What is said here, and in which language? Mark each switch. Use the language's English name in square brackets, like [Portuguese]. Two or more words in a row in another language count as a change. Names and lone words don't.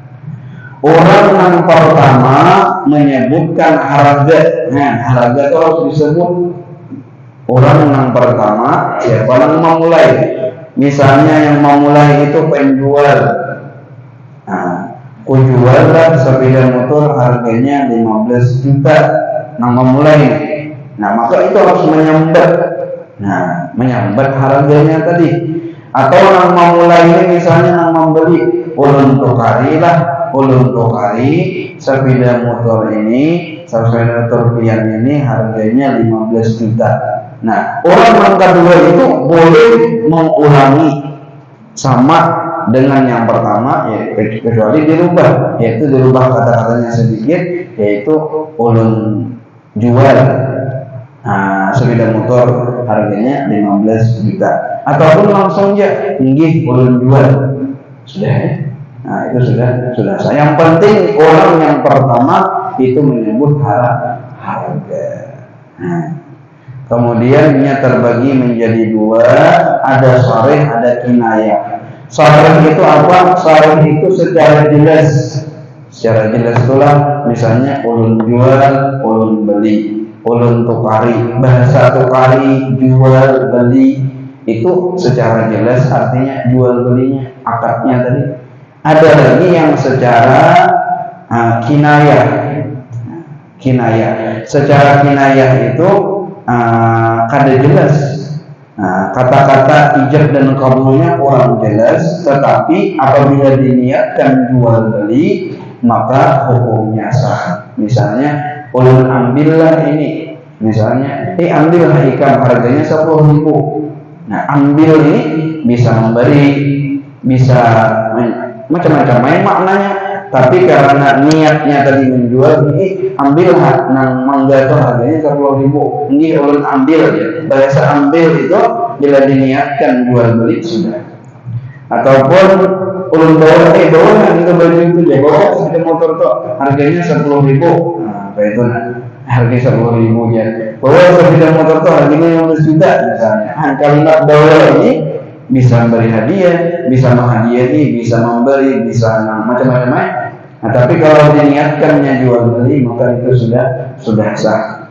[Indonesian] Orang yang pertama menyebutkan harga. Nah, harga itu harus disebut. Orang yang pertama siapa yang memulai? Misalnya yang memulai itu penjual. Nah, kujual lah sepeda motor harganya 15 juta. Nah, memulai. Nah, maka itu harus menyambat. Nah, menyambat harganya tadi. [Banjar] Atau yang memulai ini misalnya yang membeli ulun tukari lah. Ulun tukari sepeda motor pian ini harganya 15 juta. [Indonesian] Nah, orang yang kedua itu boleh mengulangi sama dengan yang pertama ya kecuali dirubah, yaitu dirubah kata-katanya sedikit, yaitu ulun jual sepeda motor harganya 15 juta, ataupun langsung aja nggih ulun jual, sudah ya. Nah itu sudah sah. Yang penting orang yang pertama itu menyebut harga. Nah, kemudian nya terbagi menjadi dua, ada sharih, ada kinayah. Sharih itu apa? Sharih itu secara jelas itulah misalnya ulun jual, ulun beli, ulun tukari. Bahasa tukari, jual, beli itu secara jelas artinya jual belinya, akadnya tadi. Ada lagi yang secara kinayah. Secara kinayah itu kada jelas. Kata-kata ijab dan kabulnya kurang jelas, tetapi apabila diniatkan jual beli maka hukumnya sah. Misalnya ulun ambillah ini, misalnya ambillah ikan harganya 10.000. Nah ambil ini bisa memberi, bisa macam-macam main maknanya, tapi karena niatnya tadi menjual, ambillah nang mangga itu harganya 10.000, ini ulun ambil ya. Bahasa ambil itu bila diniatkan jual beli sudah. Ataupun ulun bawa itu baju itu ya, bawa sepeda motor tuh harganya 10.000. Nah, apa itu harga 10.000 ya. Bawa sepeda motor tuh harganya 15 juta misalnya. Kalimat bawa ini bisa memberi hadiah, bisa menghadiahi, bisa memberi, bisa macam-macam. Nah, tapi kalau diniatkannya jual beli maka itu sudah sah.